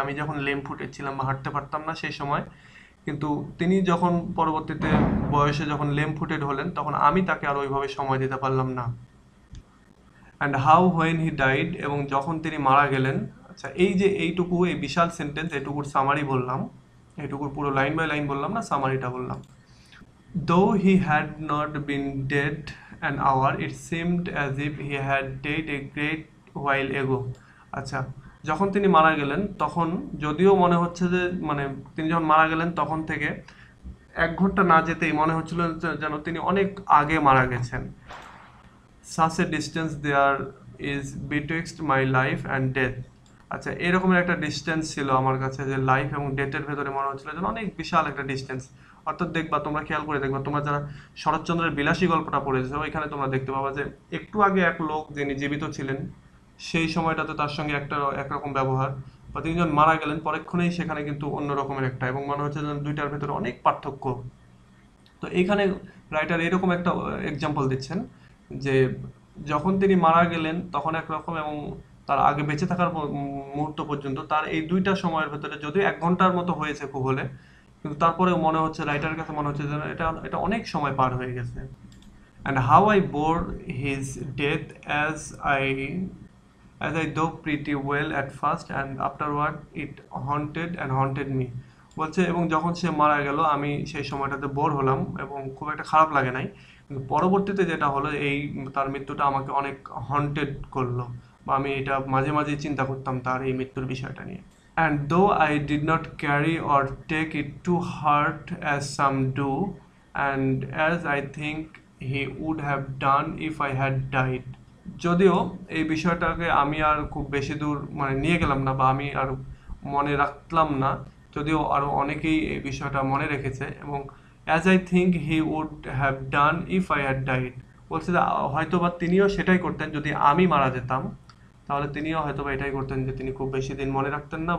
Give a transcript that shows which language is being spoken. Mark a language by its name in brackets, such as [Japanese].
[Bangla] আমি যখন lame footed ছিলাম বা হাঁটতে পারতাম না সেই সময়, কিন্তু তিনি যখন পরবর্তীতে বয়সে যখন লেম ফুটেড হলেন, তখন আমি তাকে আর ওইভাবে সময় দিতে পারলাম না। [English] and how when he died, [Bangla] এবং যখন তিনি মারা গেলেন। আচ্ছা, এই যে এইটুকু, এই বিশাল সেন্টেন্স, এইটুকুর সামারি বললাম, এইটুকুর পুরো লাইন বাই লাইন বললাম না, সামারিটা বললাম। [English] Though he had not been dead an hour, it seemed as if he had died a great while ago. [Bangla] আচ্ছা, যখন তিনি মারা গেলেন তখন যদিও মনে হচ্ছে যে, মানে তিনি যখন মারা গেলেন তখন থেকে 1 ঘন্টা না যেতেই মনে হচ্ছিল যেন তিনি অনেক আগে মারা গেছেন। [English] Such a distance there is betwixt my life and death. [Bangla] আচ্ছা, এরকমের একটা ডিস্টেন্স ছিল আমার কাছে, যে লাইফ এবং ডেথের ভেতরে মনে হচ্ছিল যেন অনেক বিশাল একটা ডিস্টেন্স। অর্থাৎ দেখবা, তোমরা খেয়াল করে দেখবা, তোমরা যারা শরৎচন্দ্রের বিলাসী গল্পটা পড়েছো, এখানে তোমরা দেখতে পাবা যে একটু আগে এক লোক যিনি জীবিত ছিলেন, সেই সময়টাতে তার সঙ্গে একরকম ব্যবহার, বা তিনি যখন মারা গেলেন পরক্ষণেই সেখানে কিন্তু অন্য রকমের একটা, এবং মনে হচ্ছে যেন দুইটার ভেতরে অনেক পার্থক্য। তো এইখানে রাইটার এরকম একটা এক্সাম্পল দিচ্ছেন যে যখন তিনি মারা গেলেন তখন একরকম, এবং তার আগে বেঁচে থাকার মুহূর্ত পর্যন্ত, তার এই দুইটা সময়ের ভেতরে যদিও 1 ঘন্টার মতো হয়েছে খুব হলে, কিন্তু তারপরেও মনে হচ্ছে, রাইটারের কাছে মনে হচ্ছে যেন এটা অনেক সময় পার হয়ে গেছে। [English] And how I bore his death as I though pretty well at first, and afterward it haunted me. [Bangla] বলছে, এবং যখন সে মারা গেল আমি সেই সময়টাতে বোর হলাম, এবং খুব একটা খারাপ লাগে নাই, কিন্তু পরবর্তীতে যেটা হলো, এই তার মৃত্যুটা আমাকে অনেক হন্টেড করলো, বা আমি এটা মাঝে মাঝে চিন্তা করতাম তার এই মৃত্যুর বিষয়টা নিয়ে। [English] And though I did not carry or take it to heart as some do, and as I think he would have done if I had died, [Bangla] যদিও এই বিষয়টাকে আমি আর খুব বেশি দূর মানে নিয়ে গেলাম না, বা আমি আর মনে রাখলাম না, যদিও আরো অনেকেই এই বিষয়টা মনে রেখেছে। এবং [English] as I think he would have done if I had died, [Bangla] বলছে যে হয়তো বা তিনিও সেটাই করতেন যদি আমি মারা যেতাম, তাহলে তিনিও হয়তো বা এটাই করতেন যে তিনি খুব বেশি দিন মনে রাখতেন না।